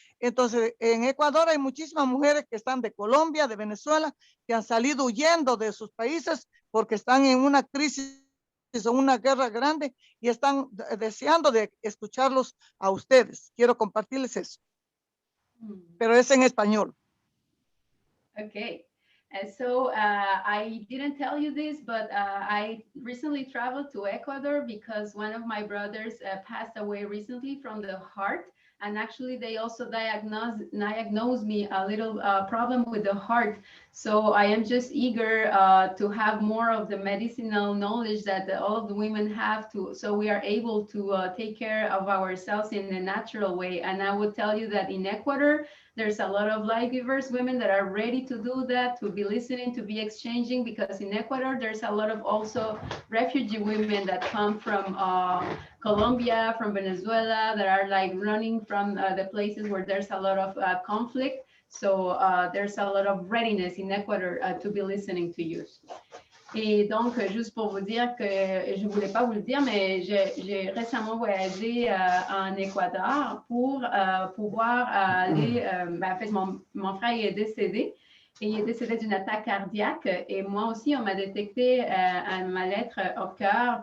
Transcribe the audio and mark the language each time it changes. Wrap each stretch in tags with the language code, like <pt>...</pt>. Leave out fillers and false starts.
<es>Entonces, en Ecuador hay muchísimas mujeres que están de Colombia, de Venezuela, que han salido huyendo de sus países porque están en una crisis o una guerra grande y están deseando de escucharlos a ustedes. Quiero compartirles eso. Pero es en español.</es> <en>Okay. So I didn't tell you this, but I recently traveled to Ecuador because one of my brothers passed away recently from the heart. And actually, they also diagnosed me a little problem with the heart. So I am just eager to have more of the medicinal knowledge that all of the women have to, so we are able to take care of ourselves in a natural way. And I would tell you that in Ecuador, there's a lot of life givers, women that are ready to do that, to be listening, to be exchanging, because in Ecuador, there's a lot of also refugee women that come from Colombia, from Venezuela, that are like running from the places where there's a lot of conflict. So there's a lot of readiness in Ecuador to be listening to you.</en> <fr>Et donc, juste pour vous dire que je ne voulais pas vous le dire, mais j'ai récemment voyagé en Équateur pour pouvoir aller, en fait, mon frère est décédé Et il est décédé d'une attaque cardiaque. Et moi aussi, on m'a détecté un mal-être au cœur.</fr>